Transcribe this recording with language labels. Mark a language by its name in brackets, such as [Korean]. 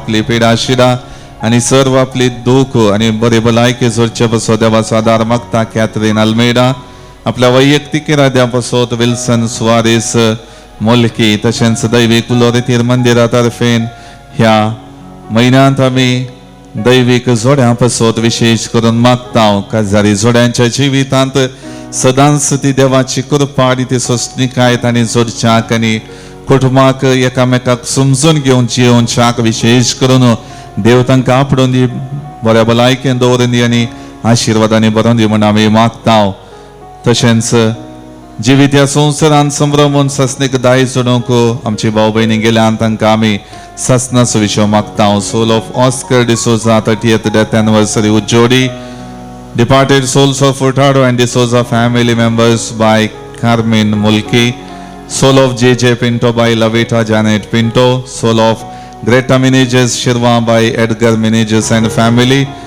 [Goan Konkani] आपली पिडा शिडा आनी सर्व आपली दूख आनी बरे भलायकी जोडचे पासत देवा स्वादार मागता. कॅथरीन अल्मेडा आपल्या वैयक्तीक इराद्या पासत. विल्सन सुवारेस मुल्की तशेंच दैवीक उलोरेतीर मंदिरा तर्फेन ह्या म्हयन्यांत आमी दैवीक जोड्यां पासत विशेष करून मागता. काजारी जोड्यांच्या जिवितांत सदांच ती देवाची कृपा आनी ती सोंसणीकायत आनी जोडच्याक आनी कुटुंबाक एकामेकाक समजून घेवन जियोवच्याक विशेष करून देव तांकां आपणून दी बऱ्या भलायकेन दवरून दी आनी आशिर्वादांनी बरोवन दी म्हण आमी मागता. तशेंच जिवीत ह्या संवसारांत संभ्रमून सस्नीक दाय सोडूंक आमची भाव भयणी गेल्यान तांकां आमी ससनाचो विशय मागता. [English] soul of Oscar D'Souza 30th death anniversary [Goan Konkani] उज्जोडी. [English] Departed souls of Furtado and D'Souza family members by Carmen Mulki. Soul of J.J. Pinto by Lavita Janet Pinto. Soul of Greta Meneges Shirva by Edgar Meneges and family.